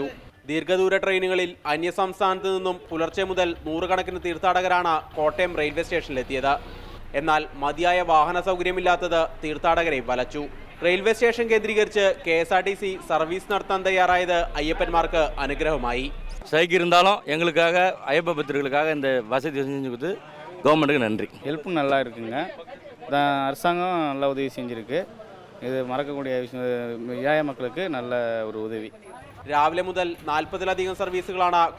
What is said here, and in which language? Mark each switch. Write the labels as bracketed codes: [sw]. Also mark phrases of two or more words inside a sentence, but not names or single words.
[ml] ദീർഘദൂര ട്രെയിനുകളിൽ അന്യസംസ്ഥാനത്ത് നിന്നും പുലർച്ചെ മുതൽ നൂറുകണക്കിന് തീർത്ഥാടകരാണ് കോട്ടയം റെയിൽവേ സ്റ്റേഷനിലെത്തിയത്. എന്നാൽ മതിയായ വാഹന സൗകര്യമില്ലാത്തത് തീർത്ഥാടകരെ വലച്ചു. റെയിൽവേ സ്റ്റേഷൻ കേന്ദ്രീകരിച്ച് KSRTC സർവീസ് നടത്താൻ തയ്യാറായത് അയ്യപ്പന്മാർക്ക് അനുഗ്രഹമായി. [ta] ஸ்ட்ரைக் இருந்தாலும் எங்களுக்காக ஐயப்ப பக்தர்களுக்காக இந்த வசதி செஞ்சு கொடுத்து கவர்மெண்ட்டுக்கு நன்றி. ஹெல்ப்பும் நல்லா இருக்குங்க. அரசாங்கம் நல்ல உதவி செஞ்சுருக்கு. இது மறக்கக்கூடிய விஷயம். ஏழை மக்களுக்கு நல்ல ஒரு உதவி. [ml] രാവിലെ മുതൽ 40-ലധികം സർവീസുകളാണ്